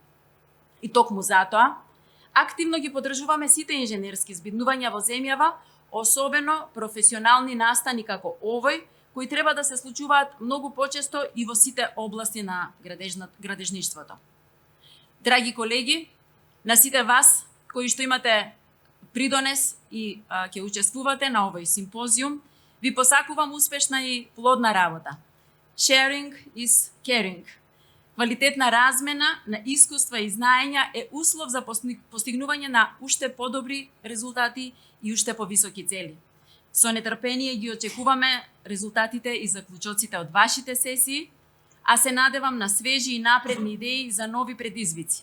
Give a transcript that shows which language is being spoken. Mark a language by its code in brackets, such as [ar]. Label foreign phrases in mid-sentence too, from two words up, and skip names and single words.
[mk] И токму затоа, активно ги поддржуваме сите инженерски збиднувања во земјава, особено професионални настани како овој, кои треба да се случуваат многу почесто и во сите области на градежништвото. Драги колеги, на сите вас кои што имате придонес и ќе учествувате на овој симпозиум, ви посакувам успешна и плодна работа. [en] Sharing is caring. [mk] Квалитетна размена на искуства и знаења е услов за постигнување на уште подобри резултати и уште повисоки цели. Со нетрпение ги очекуваме резултатите и заклучоците од вашите сесии, а се надевам на свежи и напредни идеи за нови предизвици.